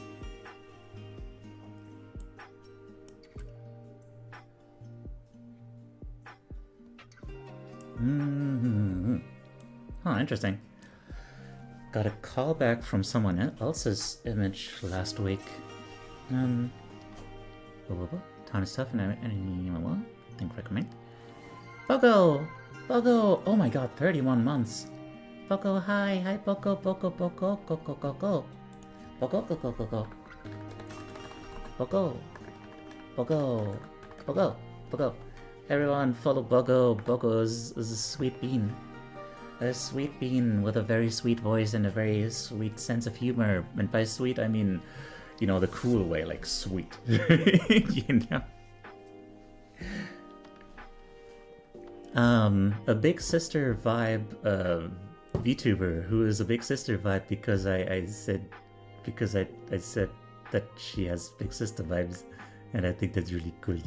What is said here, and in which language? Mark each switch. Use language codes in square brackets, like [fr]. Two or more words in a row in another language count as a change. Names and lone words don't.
[en] Oh, interesting. Got a call back from someone else's image last week. Tiny stuff and anyone think recommend. Boko! Boko! Oh my god, 31 months. Boko, hi, hi, Boko, Boko, Boko, Boko, Boko. Boko, Boko, Boko. Boko. Boko. Boko. Boko. Everyone follow Boko. Boko is a sweet bean. A sweet bean with a very sweet voice and a very sweet sense of humor. And by sweet, I mean, you know, the cool way, like sweet. You know? A big sister vibe VTuber who is a big sister vibe because I said that she has big sister vibes, and I think that's really cool.